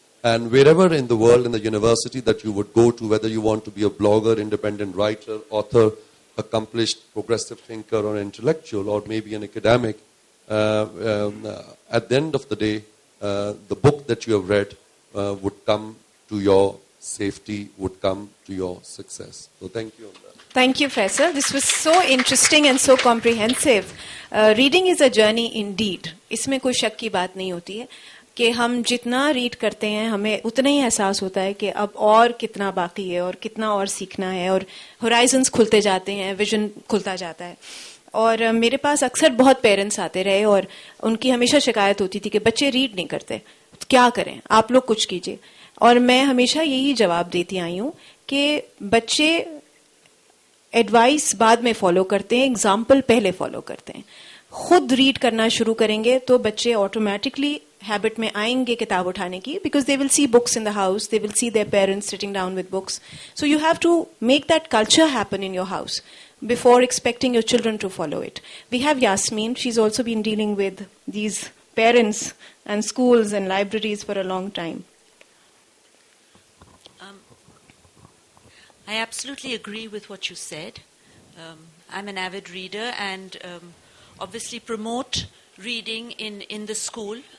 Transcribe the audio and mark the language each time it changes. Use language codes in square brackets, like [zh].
[en] And wherever in the world, in the university that you would go to, whether you want to be a blogger, independent writer, author, accomplished progressive thinker or intellectual, or maybe an academic, at the end of the day, the book that you have read would come to your safety, would come to your success. So thank you on that. Thank you, Faisal. This was so interesting and so comprehensive. Reading is a journey indeed. [hi] इसमें कोई शक की बात नहीं होती है कि हम जितना रीड करते हैं हमें उतना ही एहसास होता है कि अब और कितना बाकी है और कितना और सीखना है और होराइजन्स खुलते जाते हैं, विजन खुलता जाता है. और मेरे पास अक्सर बहुत पेरेंट्स आते रहे और उनकी हमेशा शिकायत होती थी कि बच्चे रीड नहीं करते, क्या करें, आप लोग कुछ कीजिए. और मैं हमेशा यही जवाब देती आई हूं कि बच्चे एडवाइस बाद में फॉलो करते हैं, एग्जाम्पल पहले फॉलो करते हैं. खुद रीड करना शुरू करेंगे तो बच्चे ऑटोमेटिकली हैबिट में आएंगे किताब उठाने की, [en] Because they will see books in the house, they will see their parents sitting down with books. So you have to make that culture happen in your house before expecting your children to follow it. We have Yasmin. She's also been dealing with these parents and schools and libraries for a long time. I absolutely agree with what you said. I'm an avid reader and obviously promote reading in the school.